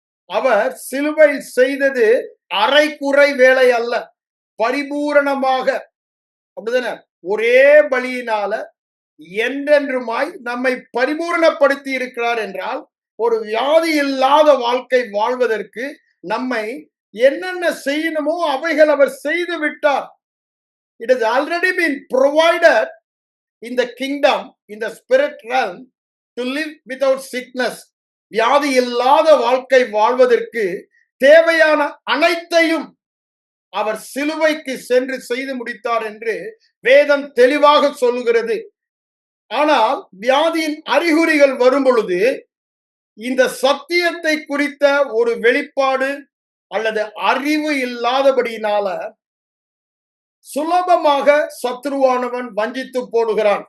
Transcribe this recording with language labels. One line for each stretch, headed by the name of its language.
Tamil: அவர் சிலுவை செய்தது அரைக்குறை வேலை அல்ல, பரிபூரணமாக. அப்படிதானே? ஒரே பலியினால என்றென்றுமாய் நம்மை பரிபூரணப்படுத்தி இருக்கிறார் என்றால், ஒரு வியாதி இல்லாத வாழ்க்கை வாழ்வதற்கு நம்மை என்னென்ன செய்யணுமோ அவைகள் அவர் செய்து விட்டார்.
English: It has already been provided in the kingdom, in the spirit realm, to live without sickness.
Tamil: வியாதி இல்லாத வாழ்க்கை வாழ்வதற்கு தேவையான அனைத்தையும் அவர் சிலுவைக்கு சென்று செய்து முடித்தார் என்று வேதம் தெளிவாக சொல்லுகிறது. ஆனால் வியாதியின் அறிகுறிகள் வரும் பொழுது இந்த சத்தியத்தை குறித்த ஒரு வெளிப்பாடு அல்லது அறிவு இல்லாதபடியினால சுலபமாக சத்ருவானவன் வஞ்சித்து போடுகிறான்.